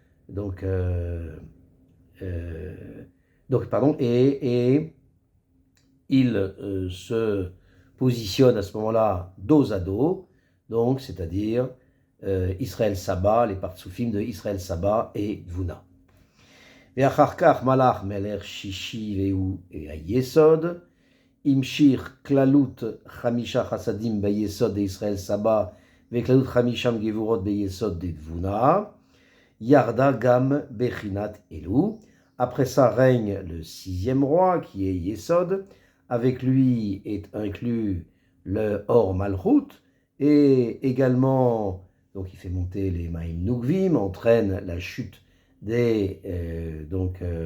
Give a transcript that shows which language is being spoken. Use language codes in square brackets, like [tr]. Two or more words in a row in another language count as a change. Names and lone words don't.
[fr] et il se positionne à ce moment-là dos à dos, donc c'est-à-dire Israël Saba, les partsoufim de Israël Saba et Dvuna. [he] ואחר כך מלך מלך שישי והוא היסוד, המשיך כללות 5 חסדים ביסוד דישראל סבא וכללות 5 גבורות ביסוד דתבונה, ירדה גם בחינת אלו. [fr] Après ça règne le 6e roi qui est Yesod, avec lui est inclus le [he] אור מלכות, [fr] et également, donc il fait monter les [arc] מיין נוקבין, [fr] entraîne la chute donc